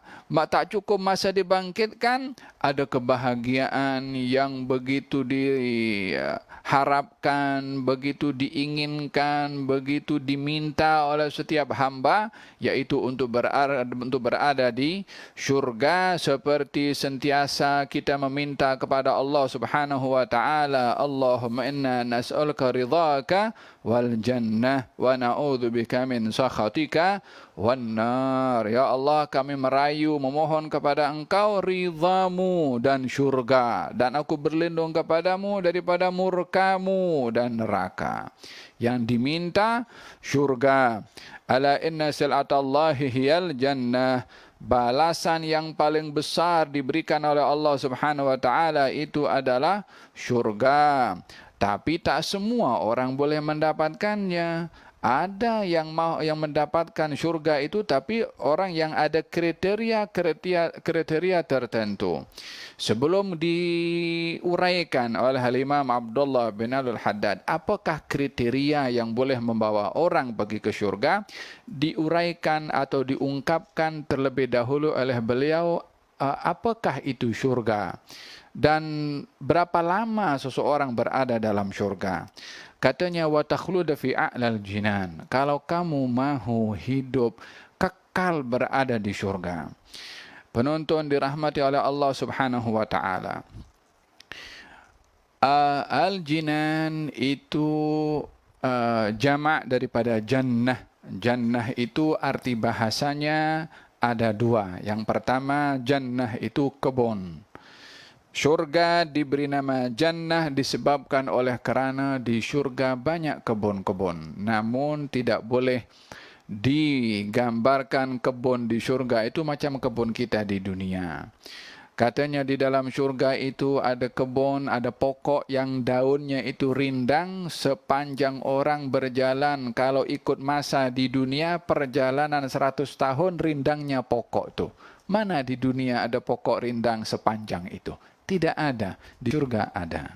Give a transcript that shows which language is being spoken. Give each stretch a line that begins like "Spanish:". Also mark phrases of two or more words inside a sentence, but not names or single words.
Malay: Tak cukup masa dibangkitkan, ada kebahagiaan yang begitu diharapkan, begitu diinginkan, begitu diminta oleh setiap hamba, yaitu untuk berada di syurga, seperti sentiasa kita meminta kepada Allah
Arabic: سبحانه وتعالى, اللهم إنا نسألك رضاك والجنة ونعوذ بك من سخطك والنار.
Malay: Ya Allah, kami merayu memohon kepada Engkau ridhamu dan syurga, dan aku berlindung kepadamu daripada murkamu dan neraka. Yang diminta syurga.
Arabic: ألا إن سلعة الله هي الجنة.
Malay: Balasan yang paling besar diberikan oleh Allah
Arabic: سبحانه وتعالى
Malay: itu adalah syurga. Tapi tak semua orang boleh mendapatkannya. Ada yang mendapatkan syurga itu, tapi orang yang ada kriteria tertentu. Sebelum diuraikan oleh Imam Abdullah bin al-Haddad, apakah kriteria yang boleh membawa orang pergi ke syurga, diuraikan atau diungkapkan terlebih dahulu oleh beliau, apakah itu syurga dan berapa lama seseorang berada dalam syurga. Katanya
Arabic: وتخلد في أعلى الجنان.
Malay: Kalau kamu mahu hidup kekal berada di syurga. Penonton dirahmati oleh Allah
Arabic: سبحانه وتعالى.
Malay: Al-jinan itu jamak daripada jannah. Jannah itu arti bahasanya ada dua. Yang pertama, jannah itu kebun. Syurga diberi nama jannah disebabkan oleh kerana di syurga banyak kebun-kebun. Namun tidak boleh digambarkan kebun di syurga itu macam kebun kita di dunia. Katanya di dalam syurga itu ada kebun, ada pokok yang daunnya itu rindang sepanjang orang berjalan. Kalau ikut masa di dunia, perjalanan 100 tahun rindangnya pokok itu. Mana di dunia ada pokok rindang sepanjang itu? Tidak ada, di surga ada.